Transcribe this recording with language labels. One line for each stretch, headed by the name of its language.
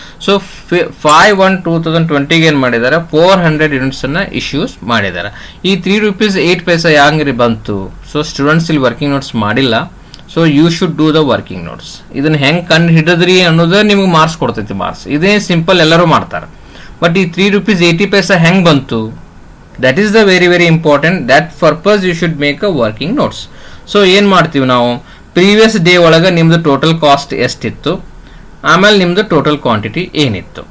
Kannada: So 5/1/2020ಗೆ ಏನು ಮಾಡಿದ್ದಾರೆ, 400 ಯೂನಿಟ್ಸನ್ನು issues ಮಾಡಿದ್ದಾರೆ. ಈ ₹3.08 ಹ್ಯಾಂಗ್ರಿ ಬಂತು? ಸೊ ಸ್ಟೂಡೆಂಟ್ಸ್ ಇಲ್ಲಿ ವರ್ಕಿಂಗ್ ನೋಟ್ಸ್ ಮಾಡಿಲ್ಲ.
English: So you should do the working notes.
Kannada: ಇದನ್ನು ಹೆಂಗೆ ಕಂಡು ಹಿಡಿದ್ರಿ ಅನ್ನೋದು ನಿಮ್ಗೆ ಮಾರ್ಕ್ಸ್ ಕೊಡ್ತೈತಿ. ಮಾರ್ಕ್ಸ್ ಇದೇ ಸಿಂಪಲ್ ಎಲ್ಲರೂ ಮಾಡ್ತಾರೆ. ಬಟ್ ಈ ₹3.80 ಹೆಂಗೆ ಬಂತು?
English: That is the very important. That purpose you should make a working notes.
Kannada: So ಏನು ಮಾಡ್ತೀವಿ ನಾವು, ಪ್ರೀವಿಯಸ್ ಡೇ ಒಳಗೆ ನಿಮ್ಮದು ಟೋಟಲ್ ಕಾಸ್ಟ್ ಎಷ್ಟಿತ್ತು, ಆಮೇಲೆ ನಿಮ್ಮದು ಟೋಟಲ್ ಕ್ವಾಂಟಿಟಿ ಏನಿತ್ತು.